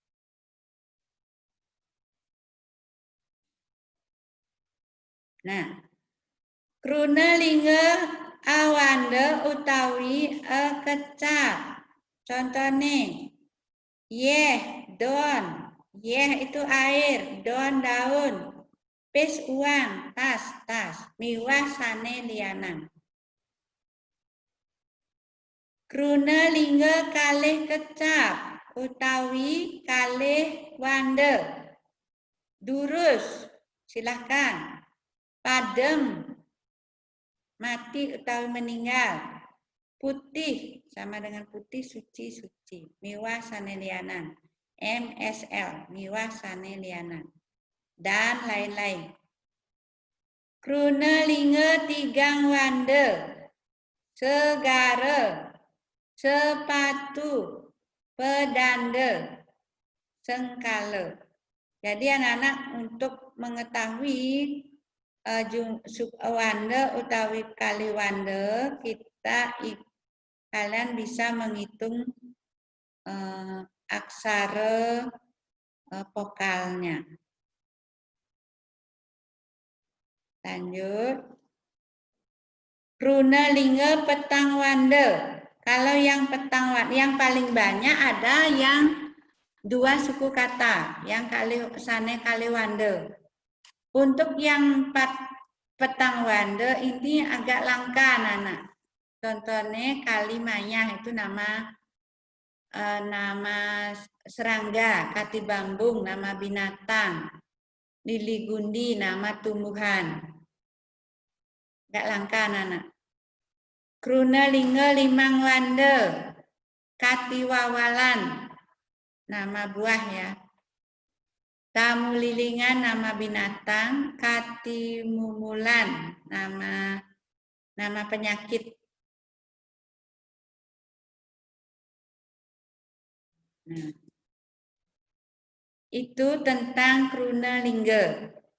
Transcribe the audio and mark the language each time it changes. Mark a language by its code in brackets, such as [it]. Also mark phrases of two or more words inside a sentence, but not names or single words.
[ban] Nah, kruna lingga awande utawi kecap. [id] Contohnya, yeh, don. Yeh itu air, don daun. Pis uang, tas. [ban] Miwah sane lianan. Kruna lingga kalih kecap utawi kalih wande. [id] Durus, silahkan. [ban] Padem, mati utawi meninggal. [id] Putih, sama dengan putih, suci. [ban] Miwah sane lianan. MSL, miwah sane lianan. [id] Dan lain-lain. [ban] Kruna lingga tigang wande. Segara, sepatu, pedanda, sengkala. [id] Jadi anak-anak untuk mengetahui [ban] wande utawi kali wande, [id] kalian bisa menghitung aksara vokalnya. Lanjut. [ban] Kruna lingga petang wande. [id] Kalau yang [ban] petang wande, [id] yang paling banyak ada yang 2 suku kata, yang [ban] sane kali wande. [id] Untuk yang [ban] petang wande [id] ini agak langka anak-anak. Contohnya kali mayah itu nama serangga, kati bambung nama binatang, lili gundi nama tumbuhan. Agak langka anak-anak. [ban] Kruna lingga limang wande, [id] kati wawalan nama buah ya. Tamu lilingan nama binatang, katimumulan nama penyakit. Nah, itu tentang [ban] Kruna Lingga.